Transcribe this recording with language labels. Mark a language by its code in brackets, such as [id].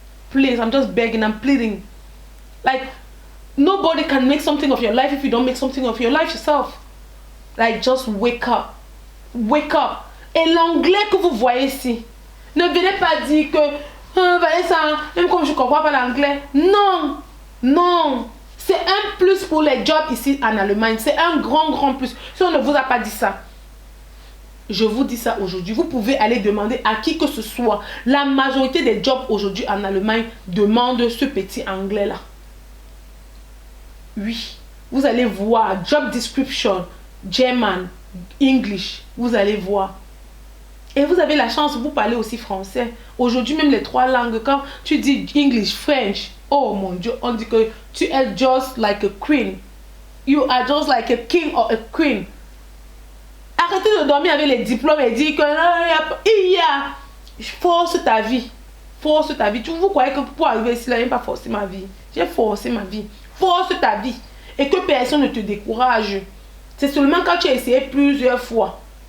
[en] Please, I'm just begging, I'm pleading. Like, nobody can make something of your life if you don't make something of your life yourself. Like, just wake up. Wake up. [fr] Et l'anglais que vous voyez ici, ne venez pas dire que, Vanessa, même comme je ne comprends pas l'anglais. Non. C'est un plus pour les jobs ici en Allemagne. C'est un grand plus. Si on ne vous a pas dit ça, je vous dis ça aujourd'hui. Vous pouvez aller demander à qui que ce soit. La majorité des jobs aujourd'hui en Allemagne demandent ce petit anglais-là. Oui. Vous allez voir. Job description. German. English. Vous allez voir. Et vous avez la chance, vous parlez aussi français. Aujourd'hui, même les 3 langues. Quand tu dis English, French. Oh mon Dieu. On dit que tu es [en] just like a queen. You are just like a king or a queen. [fr] Arrêtez de dormir avec les diplômes et dire que force ta vie. Force ta vie. Vous croyez que pour arriver ici, là, je n'ai pas forcé ma vie. J'ai forcé ma vie. Force ta vie. Et que personne ne te décourage. C'est seulement quand tu as essayé plusieurs fois.